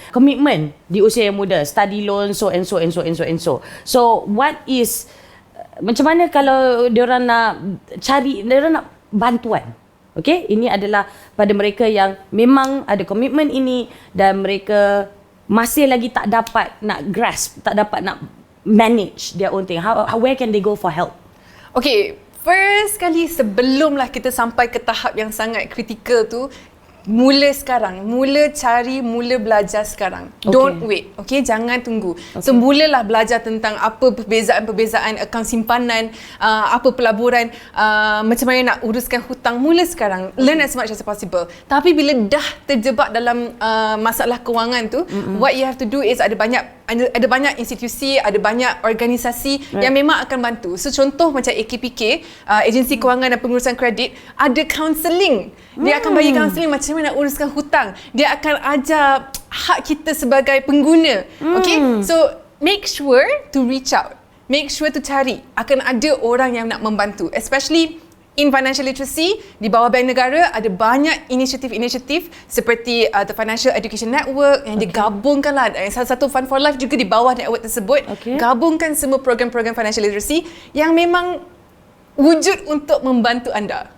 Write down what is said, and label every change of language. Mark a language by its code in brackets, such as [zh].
[ms] Komitmen di usia yang muda, study loan, so. [en] So, what is, [ms] macam mana kalau diorang nak cari, diorang nak bantuan? Okay? Ini adalah pada mereka yang memang ada komitmen ini dan mereka masih lagi tak dapat nak grasp, tak dapat nak [en] manage their own thing. Where can they go for help? [ms] Okay, first kali sebelumlah kita sampai ke tahap yang sangat kritikal tu, mula sekarang, mula belajar sekarang. [en] Don't wait, okay? [ms] Jangan tunggu. So, mulalah belajar tentang apa perbezaan akaun simpanan, apa pelaburan, macam mana nak uruskan hutang. Mula sekarang, [en] learn as much as possible. [ms] Tapi bila dah terjebak dalam masalah kewangan tu, [en] what you have to do is [ms] ada banyak institusi, ada banyak organisasi yang memang akan bantu. So, contoh macam AKPK, Agensi Kewangan dan Pengurusan Kredit, ada counselling. Dia akan bagi counselling macam mana nak uruskan hutang. Dia akan ajar hak kita sebagai pengguna. [en] Okay? So, make sure to reach out. Make sure to cari. [ms] Akan ada orang yang nak membantu. [en] Especially in financial literacy, [ms] di bawah Bank Negara ada banyak inisiatif-inisiatif seperti the Financial Education Network yang digabungkan lah. Salah satu Fund for Life juga di bawah network tersebut. Gabungkan semua program-program financial literacy yang memang wujud untuk membantu anda.